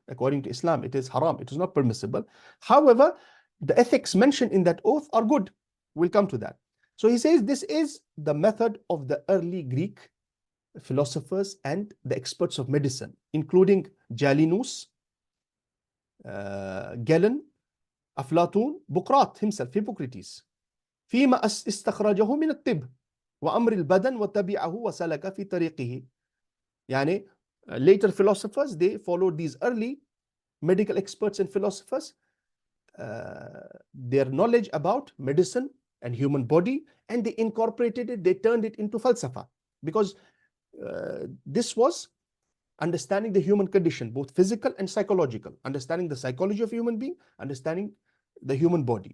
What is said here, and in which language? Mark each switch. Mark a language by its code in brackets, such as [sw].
[en] According to Islam, it is haram, it is not permissible. However, the ethics mentioned in that oath are good. We'll come to that. So he says this is the method of the early Greek philosophers and the experts of medicine, including Jalinus, Galen, أفلاطون, Bucrat himself, Hippocrates. [ar] فيما استخرجه من الطب وأمر البدن وتبعه وسلك في طريقه. [en] يعني later philosophers, they followed these early medical experts and philosophers, their knowledge about medicine and human body, and they incorporated it, they turned it into falsafa, because this was understanding the human condition, both physical and psychological, understanding the psychology of a human being, understanding the human body.